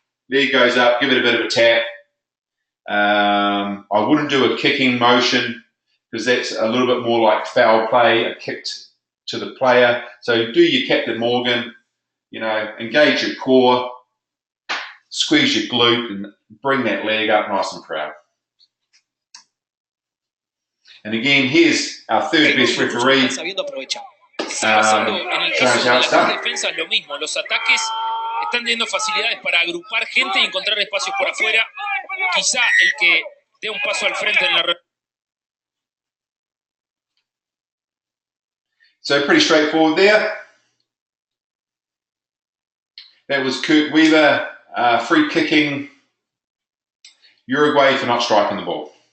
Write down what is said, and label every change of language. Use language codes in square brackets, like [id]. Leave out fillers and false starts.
[en] Leg goes up, give it a bit of a tap. I wouldn't do a kicking motion because that's a little bit more like foul play, a kick to the player. So do your Captain Morgan, engage your core, squeeze your glute and bring that leg up nice and proud. And again, here's our third best referee. [es] Está pasando en el caso de las dos defensas lo mismo. Los ataques están teniendo facilidades para agrupar gente y encontrar espacios por afuera. Quizá el que dé un paso al frente en la... [en] So pretty straightforward there. That was Kurt Weaver free kicking Uruguay for not striking the ball.